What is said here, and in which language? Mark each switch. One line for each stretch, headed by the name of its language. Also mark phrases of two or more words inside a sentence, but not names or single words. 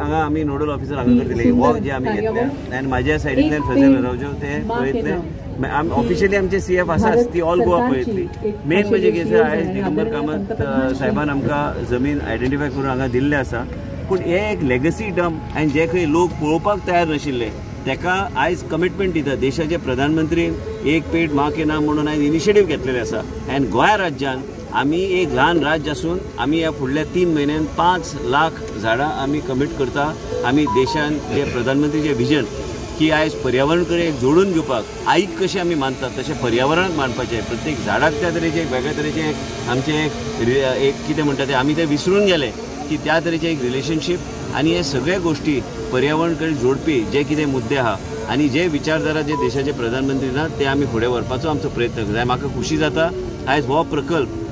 Konkani: हांगा आमी
English: nodal officer
Konkani: हांगा करतले वॉक जे आमी घेतले आनी म्हाज्या सायडींतल्यान फैजल रावजो ते पळयतले ऑफिशियली आमचे CF आसा ती ऑल गोवा पळयतली मेन म्हणजे कितें आयज दिगंबर कामत साहेबान आमकां जमीन आयडेंटिफाय करून हांगा दिल्ले आसा पूण हे एक
English: legacy dump
Konkani: आनी जे खंय लोक पळोवपाक तयार नाशिल्ले ताका आयज कमिटमेंट दिता देशाचे प्रधानमंत्री एक पेड माँ के नाम म्हणून आयज इनिशिएटीव घेतलेले आसा आनी गोंय राज्यान आमी एक ल्हान राज्य आसून आमी ह्या फुडल्या 3 म्हयन्यान 5 लाख झाडां आमी कमीट करता आमी देशान जे प्रधानमंत्रीचे विजन की आयज पर्यावरण कडेन एक जोडून घेवपाक आईक कशें आमी मानतात तशें पर्यावरणाक मानपाचें प्रत्येक झाडाक त्या तरेचें एक वेगळ्या तरेचें आमचें एक कितें म्हणटा तें आमी तें विसरून गेले की त्या तरेचें एक रिलेशनशीप आनी हे सगळे गोश्टी पर्यावरण कडेन जोडपी जे कितें मुद्दे आहा आनी जे विचारधारा जे देशाचे प्रधानमंत्री ना ते आमी फुडें व्हरपाचो आमचो प्रयत्न करता म्हाका खुशी जाता आयज हो प्रकल्प